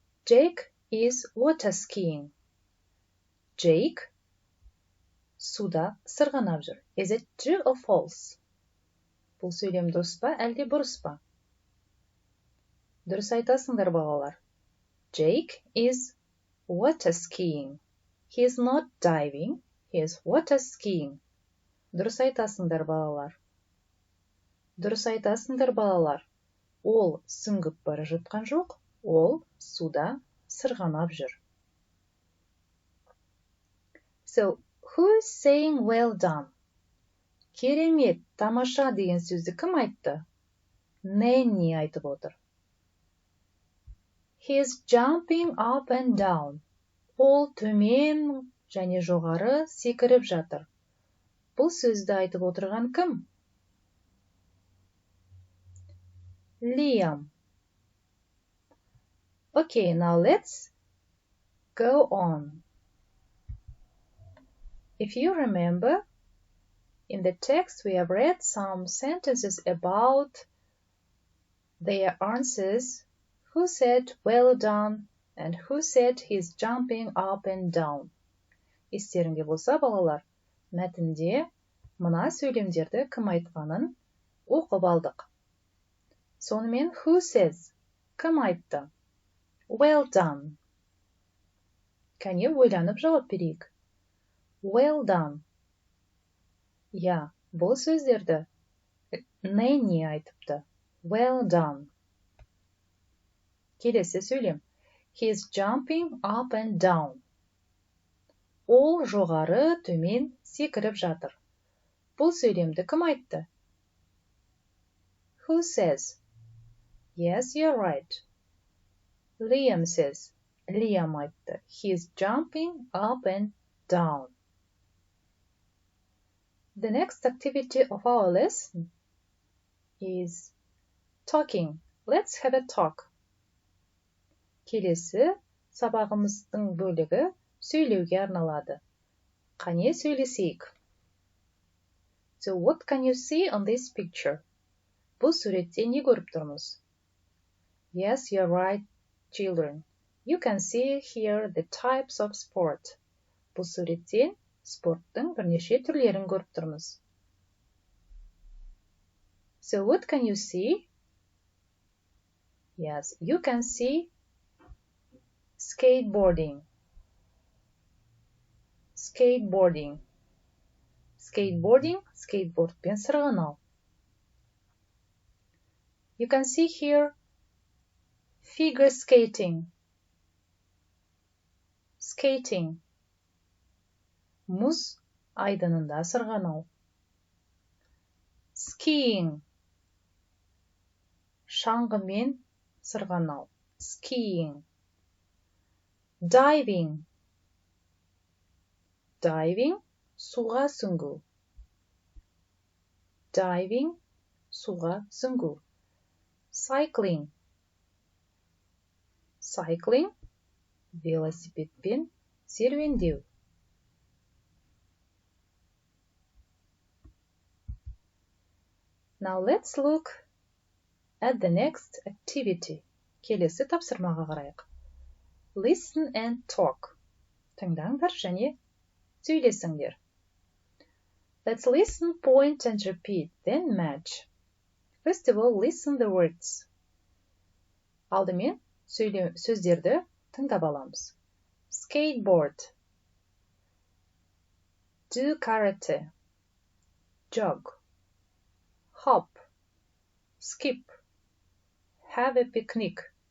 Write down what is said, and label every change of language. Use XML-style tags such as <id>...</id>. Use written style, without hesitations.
<en>Jake is water skiing.</en> <kk>Jake суда сырғанап жүр.</kk> <en>Is it true or false?</en> <kk>Бұл сөйлем дұрыс па, әлде бұрыс па? Дұрыс айтасыңдар, балалар.</kk> <en>Jake is water skiing. He is not diving, he is water skiing.</en> <kk>Дұрыс айтасыңдар, балалар. Дұрыс айтасыңдар, балалар. Ол сүңгіп бара жатқан жоқ, ол суда сырғанап жүр.</kk> <en>So, who is saying well done?</en> <kk>Керемет, тамаша деген сөзді кім айтты? Нэнни айтып отыр.</kk> <en>He is jumping up and down.</en> <kk>Ол төмен және жоғары секіріп жатыр. Бұл сөзді айтып отырған кім?</kk> <en>Liam. Okay, now let's go on. If you remember, in the text we have read some sentences about their answers, who said well done and who said he's jumping up and down.</en> <kk>Естеріңде болса, балалар, мәтінде мына сөйлемдерді кім айтқанын оқып алдық. Сонымен</kk> <en>who says,</en> <kk>кім айтты?</kk> <en>Well done.</en> <kk>Кәне ойланып жауап берейік.</kk> <en>Well done.</en> <kk>Я, бұл сөздерді Нэнни айтыпты.</kk> <en>Well done.</en> <kk>Келесі сөйлем.</kk> <en>He's jumping up and down.</en> <kk>Ол жоғары төмен секіріп жатыр. Бұл сөйлемді кім айтты?</kk> <en>Who says? Yes, you're right. Liam says. Liam</en> <kk>айтты.</kk> <en>He's jumping up and down. The next activity of our lesson is talking. Let's have a talk.</en> <kk>Келесі сабағымыздың бөлігі сөйлеуге арналады. Қане сөйлесейік.</kk> <en>So what can you see on this picture?</en> <kk>Бұл суретте не көріп тұрмыз?</kk> <en>Yes, you're right, children. You can see here the types of sport.</en> <kk>Бұл суреттен спорттың бірнеше түрлерін көріп тұрмыз.</kk> <en>So what can you see? Yes, you can see skateboarding. Skateboarding. Skateboarding,</en> <kk>skateboardпен сырғанау.</kk> <en>You can see here figure skating. Skating.</en> <kk>Мұз айдынында сырғанау.</kk> <en>Skiing.</en> <kk>Шаңғымен сырғанау.</kk> <en>Skiing. Diving. Diving,</en> <kk>суға сүңгу.</kk> <en>Diving,</en> <kk>суға сүңгу.</kk> <en>Cycling. Cycling,</en> <kk>велосипедпен серуендеу.</kk> <en>Now let's look at the next activity.</en> <kk>Келесі тапсырмаға қарайық.</kk> <en>Listen and talk.</en> <kk>Тыңдаңдар және сөйлесіңдер.</kk> <en>Let's listen, point and repeat, then match. First of all, listen the words.</en> <kk>Алдымен сөздерді тыңдап аламыз.</kk> <en>Skateboard. Do karate. Jog. Hop. Skip. Have a picnic.</en>